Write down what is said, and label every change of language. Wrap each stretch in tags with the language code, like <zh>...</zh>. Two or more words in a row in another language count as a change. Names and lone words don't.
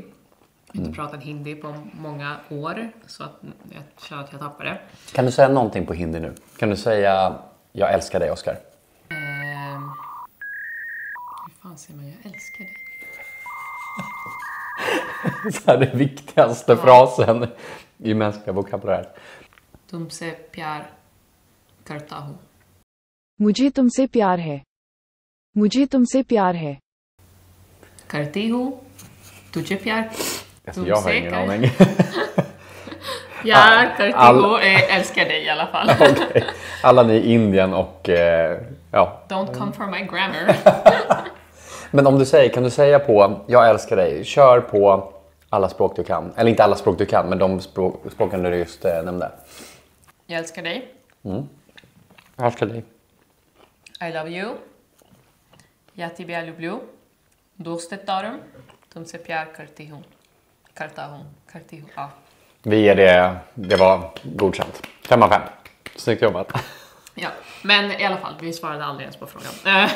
<sv>Jag har inte pratat hindi på många år, så att jag känner att jag tappar det. Kan du säga någonting på hindi nu? Kan du säga jag älskar dig, Oscar? Hur fan säger man jag älskar dig? Så här, den viktigaste frasen i mänskliga vokabuläret.</sv> <hi>तुमसे प्यार करता हूँ. मुझे तुमसे प्यार है मुझे तुमसे प्यार है करती हूँ। तुझे प्यार.</hi> <sv>Alltså, jag har ingen aning.</sv> <hi>प्यार करती हूँ</hi> <sv>älskar dig i alla fall. Okay. Alla ni i Indien och ja.</sv> <en>Don't come for my grammar.</en> <sv>Men om du säger, kan du säga på jag älskar dig, kör på alla språk du kan. Eller inte alla språk du kan, men de språken du just nämnde. Jag älskar dig. Jag älskar dig.</sv> <en>I love you.</en> <ru>Jag тебя люблю.</ru> <fa>دوستت دارم.</fa> <hi>तुमसे प्यार करती हूँ. करता हूँ. Ja.</hi> <sv>Vi ger det var godkänt. 5 av 5. Snyggt jobbat. Ja, men i alla fall, vi svarade aldrig ens på frågan.</sv>